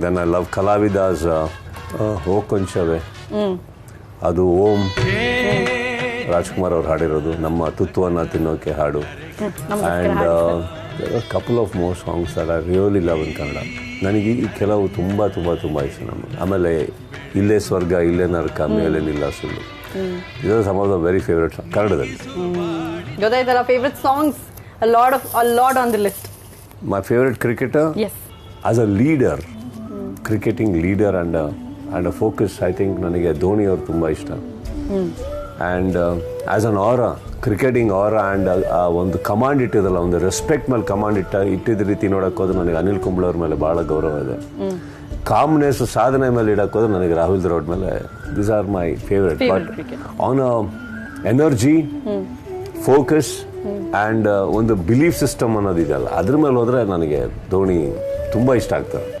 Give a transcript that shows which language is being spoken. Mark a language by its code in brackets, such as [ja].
[en] then I love [kn] ಕಲಾವಿದಾಸ್ ಓ ಕೊಂಚವೇ, ಅದು ಓಂ ರಾಜ್ಕುಮಾರ್ ಅವ್ರು ಹಾಡಿರೋದು, ನಮ್ಮ ತುತ್ತುವನ್ನ ತಿನ್ನೋಕೆ ಹಾಡು. [en] And couple of more songs that I really love in Kannada. [kn] ನನಗೆ ಈ ಕೆಲವು ತುಂಬ ತುಂಬ ತುಂಬ ಇಷ್ಟ ನಮಗೆ. ಆಮೇಲೆ ಇಲ್ಲೇ ಸ್ವರ್ಗ ಇಲ್ಲೇ ನರಕ ಮೇಲೆ ನಿಲ್ಲ ಸುಳ್ಳು, ಇದು [en] some of the very favourite song [kn] ಕನ್ನಡದಲ್ಲಿ. ಗೊತ್ತಾಯ್ತಲ್ಲ, favourite songs, [en] a lot on the list. My favorite cricketer? Yes. As a leader, cricketing leader and a focus, I think [kn] ನನಗೆ ಧೋನಿ ಅವರು ತುಂಬ ಇಷ್ಟ. [en] and as an aura, cricketing aura and [kn] ಒಂದು command ಇಟ್ಟಿದಲ್ಲ, ಒಂದು respect ಮೇಲೆ command ಇಟ್ಟಿದ್ದ ರೀತಿ ನೋಡೋಕೆ ಹೋದ್ರೆ ನನಗೆ ಅನಿಲ್ ಕುಂಬ್ಳೆ ಅವ್ರ ಮೇಲೆ ಭಾಳ ಗೌರವ ಇದೆ. ಕಾಮ್ನೆಸ್, ಸಾಧನೆ ಮೇಲೆ ಇಡಕ್ಕೆ ಹೋದ್ರೆ ನನಗೆ ರಾಹುಲ್ ದ್ರಾವಿಡ್ ಮೇಲೆ, [en] These are my favourite. But on energy, focus and [kn] ಒಂದು ಬಿಲೀಫ್ ಸಿಸ್ಟಮ್ ಅನ್ನೋದಿದೆಯಲ್ಲ, ಅದ್ರ ಮೇಲೆ ಹೋದ್ರೆ ನನಗೆ ಧೋನಿ ತುಂಬ ಇಷ್ಟ ಆಗ್ತಾರೆ.